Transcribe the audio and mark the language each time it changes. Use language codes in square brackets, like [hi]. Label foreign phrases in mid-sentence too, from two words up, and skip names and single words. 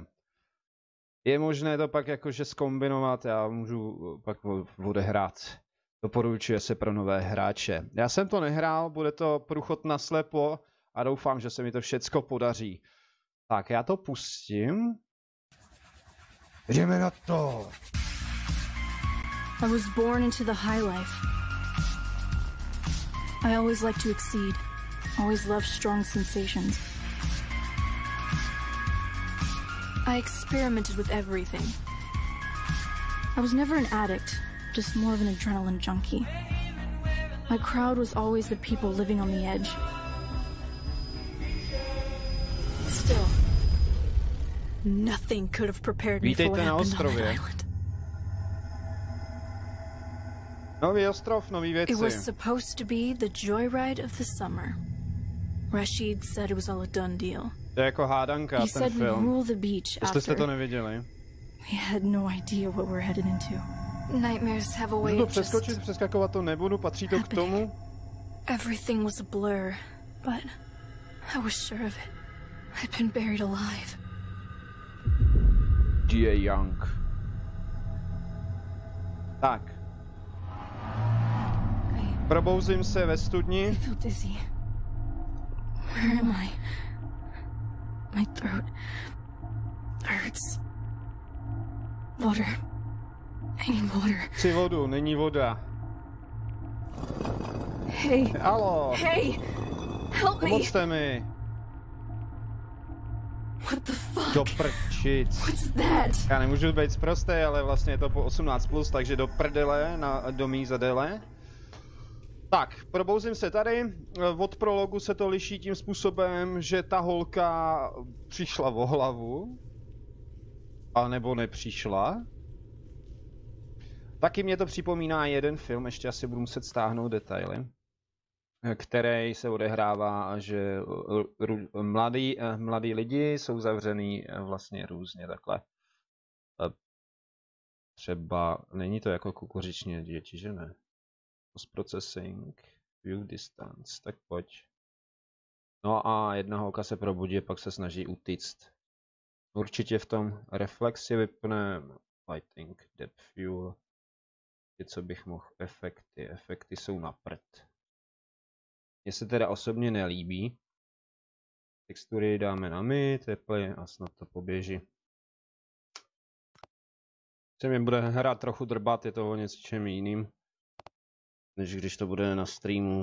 [cs] Je možné to pak jakože zkombinovat, já můžu pak odehrát. Doporučuje se pro nové hráče. Já jsem to nehrál, bude to průchod na slepo a doufám, že se mi to všecko podaří. Tak, já to pustím. Jdeme na to! [en] I was born into the high life. I always like to exceed. Always love strong sensations. I experimented with everything. I was never an addict, just more of an adrenaline junkie. My crowd was always the people living on the edge. Still, nothing could have prepared me for what happened on that island. [cs] Nový ostrov, nový věci. [en] It was supposed to be the joyride of the summer. Rashid said it was all a done deal. [cs] To je jako hádanka, [en] He said we'd rule the beach after. [cs] Jste to neviděli. [en] We had no idea what we're headed into. Nightmares have a way [cs] Můžu [en] of [cs] přeskočit, přeskakovat to nebudu, patří to k tomu. [en] Everything was a blur, but I was sure of it. I'd been buried alive. G.A. Young. [cs] Tak. Probouzím se ve studni. [en] I feel dizzy. Where am I? My throat hurts. Water. I need water. [cs] Chci vodu, není voda. [en] Hey. [cs] Halo. [en] Hey. Help me. [cs] Pomozte mi. [en] What the fuck? [cs] Do prčic. [en] What's that? [cs] Já nemůžu být sprostý, ale vlastně je to po 18+, takže do prdele, do mý zadele. Tak, probouzím se tady. Od prologu se to liší tím způsobem, že ta holka přišla o hlavu. A nebo nepřišla. Taky mě to připomíná jeden film, ještě asi budu muset stáhnout detaily, který se odehrává, že mladí lidi jsou zavřený vlastně různě takhle. Třeba, není to jako kukuřičně děti, že ne? [en] Post-processing, view distance, [cs] tak pojď. No a jedna holka se probudí, pak se snaží utíct. Určitě v tom reflexi vypne lighting, [en] depth fuel. [cs] Co bych mohl, efekty jsou na prd. Mně se teda osobně nelíbí. Textury dáme na mid, teplý a snad to poběží. Se mi bude hrát trochu drbat, je to o něčem jiným, než když to bude na streamu.